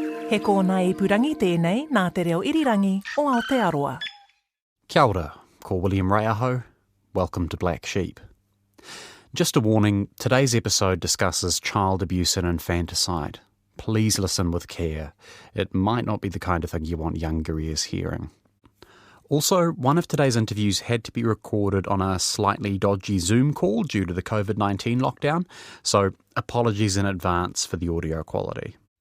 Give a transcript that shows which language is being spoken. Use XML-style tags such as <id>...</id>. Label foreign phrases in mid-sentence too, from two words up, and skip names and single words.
<mi>He kōna ipurangi tēnei nā te reo irirangi o Aotearoa. Kia ora, ko William Raiaho.</mi> <en>Welcome to Black Sheep. Just a warning, today's episode discusses child abuse and infanticide. Please listen with care. It might not be the kind of thing you want younger ears hearing. Also, one of today's interviews had to be recorded on a slightly dodgy Zoom call due to the COVID-19 lockdown, so apologies in advance for the audio quality.</en>